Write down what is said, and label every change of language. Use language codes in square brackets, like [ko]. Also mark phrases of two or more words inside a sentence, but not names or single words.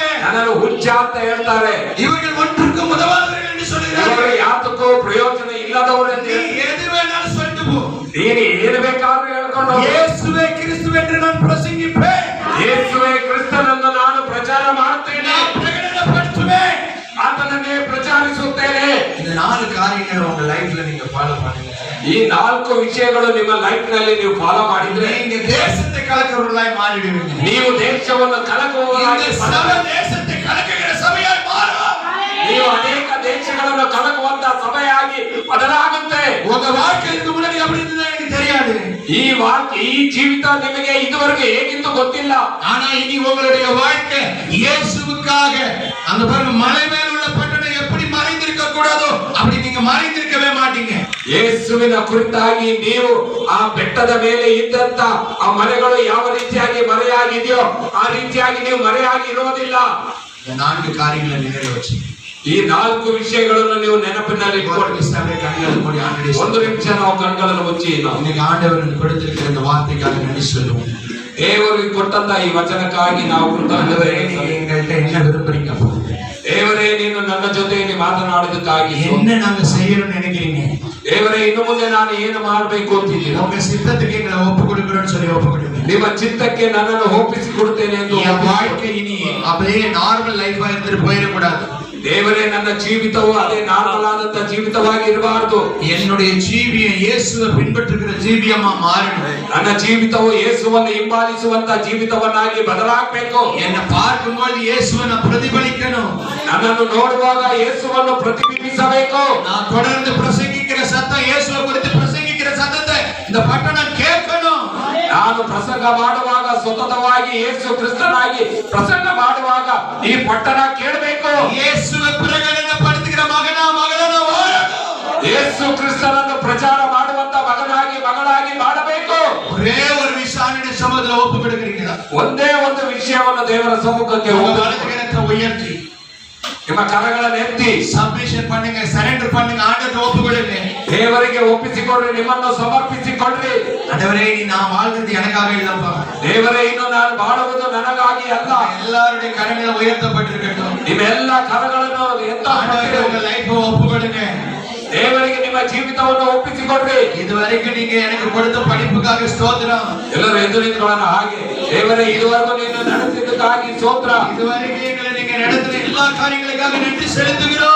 [kn] ನನ್ನನ್ನು ಹುಚ್ಚ ಅಂತ ಹೇಳ್ತಾರೆ. [ta] இவர்கள் ஒன்றுக்கும் உதவாதவர்கள் என்று [kn] ಇವರು [ta] சொல்கிறார்கள். [kn] ಯಾತಕ್ಕೂ ಪ್ರಯೋಜನ ಇಲ್ಲದವರೆಂದು [ta] நீ எது வேணாலும் சொல்லிட்டு போ, [kn] ನೀನು ಏನು ಬೇಕಾದ್ರೂ ಹೇಳ್ಕೊಂಡು ಹೋಗು. [ta] இயேசுவே கிறிஸ்து என்று நான் பிரசங்கிப்பேன், [kn] ಯೇಸುವೇ ಕ್ರಿಸ್ತನೆಂದು ನಾನು ಪ್ರಚಾರ ಮಾಡುತ್ತೇನೆ, [ta] பிரகடனப்படுத்துவேன், [kn] ಆತನನ್ನೇ ಪ್ರಚಾರಿಸುತ್ತೇನೆ. [ta] இந்த 4 காரியங்களை உங்க லைஃப்ல நீங்க ஃபாலோ பண்ணுங்க. [kn] ಈ 4 ವಿಷಯಗಳು ನಿಮ್ಮ ಲೈಫ್ ನಲ್ಲಿ ನೀವು ಫಾಲೋ ಮಾಡಿದ್ರೆ [ta] நீங்க தேசத்தை கலக்கிறவர்களாய் மாறிடுவீங்க. [kn] ನೀವು ದೇಶವನ್ನು ಕಲಕುವವರಾಗಿ [ta] இந்த சபை தேசத்தை கலக்குகிற சபையாய் மாறும். [kn] ನೀವು ಅನೇಕ ದೇಶಗಳನ್ನು ಕಲಕುವಂತ ಸಭೆಯಾಗಿ ಬದಲಾಗುತ್ತೆ. [ta] உங்க வாழ்க்கை இதுக்கு முன்னாடி அப்படி இருந்ததா எனக்கு தெரியாது. [kn] ಈ ಜೀವಿತ ನಿಮಗೆ ಇದುವರೆಗೂ ಹೇಗಿತ್ತು ಗೊತ್ತಿಲ್ಲ. [ta] ஆனா இனி உங்களுடைய வாழ்க்கை இயேசுவுக்காக, அந்த பாருங்க மலை மேல உள்ள பட்டணம் எப்படி மறைந்திருக்க கூடாதோ அப்படி நீங்க மறைந்திருக்கவே மாட்டீங்க. [kn] ಯೇಸುವಿನ ಕುರಿತಾಗಿ ನೀವು ಆ ಬೆಟ್ಟದ ಮೇಲೆ ಇದ್ದಂತ ಆ ಮನೆಗಳು ಯಾವ ರೀತಿಯಾಗಿ ಮರೆಯಾಗಿದೆಯೋ ಆ ರೀತಿಯಾಗಿ ನೀವು ಮರೆಯಾಗಿ ಇರೋದಿಲ್ಲ. [ta] இந்த 4 காரியங்களை நினைவு வச்சு [kn] ಈ 4 ವಿಷಯಗಳನ್ನು ನೀವು ನೆನಪಿನಲ್ಲಿ ಇಟ್ಕೊಳ್ಳಿ. [ta] கண்களை மூடி ஆண்டவரே, [kn] ಒಂದು ನಿಮಿಷ ನಾವು ಕಣ್ಗಳನ್ನು ಮುಚ್ಚಿ [ta] இன்னைக்கு ஆண்டவர் எனக்கு கொடுத்திருக்கிற இந்த வார்த்தைக்காக நன்றி சொல்லுவோம். [kn] ದೇವರಿಗೆ ಕೊಟ್ಟಂತ ಈ ವಚನಕ್ಕಾಗಿ ನಾವು ಕೃತಜ್ಞತೆ. [ta] எங்கள்கிட்ட என்ன விரும்புறீங்க? [kn] ದೇವರೇ, ನೀನು ನನ್ನ ಜೊತೆಯಲ್ಲಿ ಮಾತನಾಡಿದಕ್ಕಾಗಿ [ta] என்ன நாங்க செய்யணும்னு நினைக்கிறீங்க? [kn] ದೇವರೇ, ಇನ್ನು ಮುಂದೆ ನಾನು ಏನು ಮಾಡಬೇಕು ಅಂತಿದ್ದೀರಾ? [ta] உங்க சித்தத்துக்கு எங்களை ஒப்பு கொடுக்கிறோம்னு சொல்லி ஒப்பு கொடுங்க. [kn] ನಿಮ್ಮ ಚಿತ್ತಕ್ಕೆ ನನ್ನನ್ನು ಒಪ್ಪಿಸಿ ಕೊಡುತ್ತೇನೆ ಎಂದು [ta] என் வாழ்க்கை இனி அப்படியே [en] normal life [ta] இருந்துட்டு போயிடக்கூடாது. [kn] ದೇವರೇ, ನನ್ನ ಜೀವಿತವು ಅದೇ ನಾರ್ಮಲ್ ಆದಂತ ಜೀವಿತವಾಗಿ ಇರಬಾರದು. [ta] என்னுடைய ஜீவியம் இயேசுவை பின்பற்றுகிற ஜீவியமா மாறணும். [kn] ನನ್ನ ಜೀವಿತವು ಯೇಸುವನ್ನು ಹಿಂಬಾಲಿಸುವಂತ ಜೀವಿತವನ್ನಾಗಿ ಬದಲಾಗಬೇಕು. [ta] என்னை பார்க்கும்போது இயேசுவை நான் பிரதிபலிக்கணும். [kn] ನನ್ನನ್ನು ನೋಡುವಾಗ ಯೇಸುವನ್ನು ಪ್ರತಿಬಿಂಬಿಸಬೇಕು. [ta] நான் தொடர்ந்து பிரசங்கிக்கிற சத்தம், இயேசுவை குறித்து பிரசங்கிக்கிற சத்தத்தை இந்த பட்டணம் கேட்கணும். [kn] ನಾನು ಪ್ರಸಂಗ ಮಾಡುವಾಗ ಸತತವಾಗಿ ಯೇಸು ಕ್ರಿಸ್ತನಾಗಿ ಪ್ರಸಂಗ ಮಾಡುವಾಗ ಈ ಪಟ್ಟಣ ಕೇಳಬೇಕು. [ta] இயேசுவை பிரகடனப்படுத்துகிற மகனா மகளா வாழணும். [kn] ಯೇಸು ಕ್ರಿಸ್ತನನ್ನು ಪ್ರಚಾರ ಮಾಡುವಂತ ಮಗನಾಗಿ ಮಗಳಾಗಿ ಮಾಡಬೇಕು. [ta] ஒரே ஒரு விஷயம் சமூகத்துல ஒப்பு கொடுக்கிறீங்களா? [kn] ಒಂದೇ ಒಂದು ವಿಷಯವನ್ನು ದೇವರ ಸಮ್ಮುಖಕ್ಕೆ [ta] வலதுகரத்தை உயர்த்தி [kn] ನಿಮ್ಮ ಕರಗಳನ್ನು ಎತ್ತಿ [ta] சப்மிஷன் பண்ணுங்க, சரண்டர் பண்ணுங்க, ஆண்டவருக்கு ஒப்பு கொடுங்க. [kn] ದೇವರಿಗೆ ಒಪ್ಪಿಸಿಕೊಡ್ರಿ, ನಿಮ್ಮನ್ನು ಸಮರ್ಪಿಸಿಕೊಡ್ರಿ. [ta] ஆண்டவரே, நீ நான் வாழ்றது எனக்காக இல்லப்பா. [kn] ದೇವರೇ, ಇನ್ನು ನಾನು ಬಾಳುವುದು ನನಗಾಗಿ ಅಲ್ಲ. [ta] எல்லாருடைய கரங்களை உயர்த்தப்பட்டிருக்கட்டும். [kn] ನಿಮ್ಮೆಲ್ಲ ಕರಗಳನ್ನು [ta] ஆண்டவரே, உங்க லைஃப் ஒப்பு கொடுங்க. [kn] ದೇವರಿಗೆ ನಿಮ್ಮ ಜೀವಿತವನ್ನು ಒಪ್ಪಿಸಿಕೊಡ್ರಿ. [ta] இதுவரைக்கும் நீங்க எனக்கு கொடுத்த படிப்புக்காக ஸ்தோத்திரம். [kn] ಎಲ್ಲರೂ ಎದ್ದು ನಿಂತ್ಕೊಳ್ಳೋಣ. ಹಾಗೆ ದೇವರೇ, ಇದುವರೆಗೂ ನೀನು ನಡೆಸಿದ್ದಕ್ಕಾಗಿ ಸ್ತೋತ್ರ. [ta] இதுவரைக்கும் எங்களை நீங்க நடத்தின எல்லா காரியங்களுக்காக நன்றி செலுத்துகிறோம்.